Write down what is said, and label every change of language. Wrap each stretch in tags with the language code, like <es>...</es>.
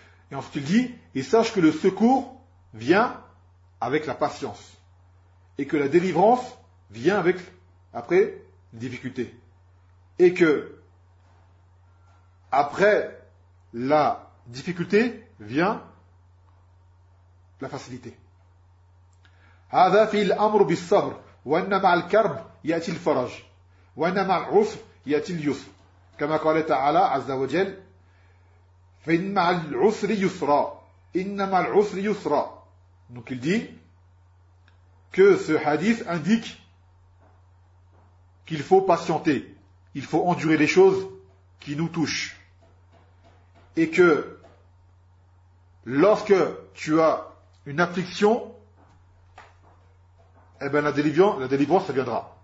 <fr>Et ensuite il dit, et sache que le secours vient avec la patience. Et que la délivrance vient avec, après, les difficultés. Et que, après la difficulté, vient la facilité.</fr> <ar>هذا في الأمر بالصبر وإن مع الكرب يأتي الفرج وإن مع العسر يأتي اليسر كما قال تعالى عز وجل فإن مع العسر يسرا إن مع العسر يسرا.</ar> <fr>Donc il dit que ce hadith indique qu'il faut patienter, il faut endurer les choses qui nous touchent. Et que lorsque tu as une affliction, eh bien la délivrance, ça viendra.</fr>